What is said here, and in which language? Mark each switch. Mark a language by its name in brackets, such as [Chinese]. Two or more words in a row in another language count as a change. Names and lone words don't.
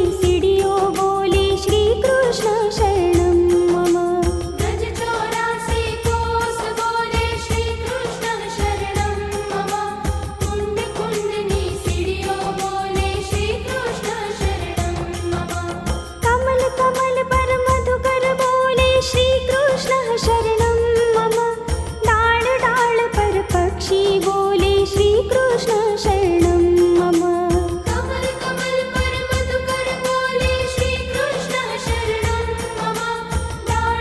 [Hindi] सिडियो बोले [Sanskrit] श्रीकृष्णः शरणं मम [Hindi] व्रज 84 कोस बोले [Sanskrit] श्रीकृष्णः शरणं मम [Hindi] कुण्ड कुण्डनी सिडियो बोले [Sanskrit] श्रीकृष्णः शरणं मम [Hindi] कमल कमल पर मधुकर बोले [Sanskrit] श्रीकृष्णः शरणं मम [Hindi] डाल डाल पर पक्षी बोले श्रीकृष्णः [Sanskrit] शरणं मम [Hindi] कमल कमल पर मधुकर बोले [Sanskrit] श्रीकृष्णः शरणं मम [Hindi] डाल